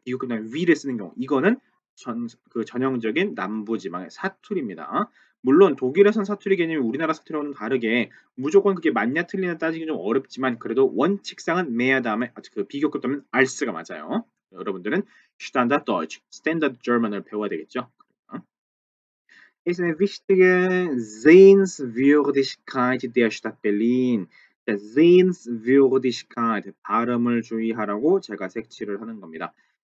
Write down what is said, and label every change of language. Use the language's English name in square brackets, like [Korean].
[Korean] 비교급 다음에 we를 쓰는 경우 이거는 전형적인 남부지방의 사투리입니다. 물론 독일에선 사투리 개념이 우리나라 사투리와는 다르게 무조건 그게 맞냐 틀리냐 따지기 좀 어렵지만 그래도 원칙상은 mehr 다음에 그 비교급 다음에 als가 맞아요. 여러분들은 Standard Deutsch, Standard German을 배워야 되겠죠. [German] ist eine wichtige Sehenswürdigkeit der Stadt Berlin. [Korean] 자, Sehenswürdigkeit 발음을 주의하라고 제가 색칠을 하는 겁니다.